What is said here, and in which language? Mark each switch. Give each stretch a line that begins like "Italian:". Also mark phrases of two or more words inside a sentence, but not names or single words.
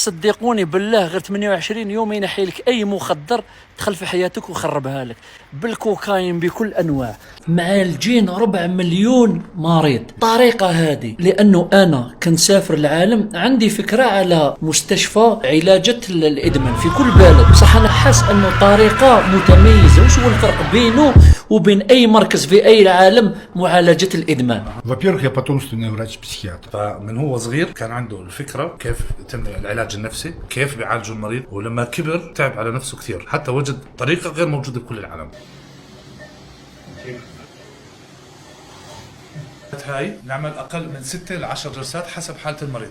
Arabic: صدقوني بالله غير 28 يوم ينحي لك اي مخدر دخل في حياتك وخربها لك، بالكوكايين بكل انواع، مع الجين 4 مليون مريض. طريقة هذه لانه انا كنسافر العالم، عندي فكرة على مستشفى علاجة الادمان في كل بلد. بصح انا حاس انه طريقة متميزة. وش هو الفرق بينه وبين اي مركز في اي العالم معالجة الادمان؟
Russian: Во-первых, я потомственный врач-психиатр.
Arabic: فمن هو صغير كان عنده الفكرة كيف يتم العلاج النفسي، كيف بيعالجوا المريض، ولما كبر تعب على نفسه كثير حتى وجد طريقة غير موجودة بكل العالم. هاي نعمل أقل من 6 ل 10 جلسات حسب حالة المريض.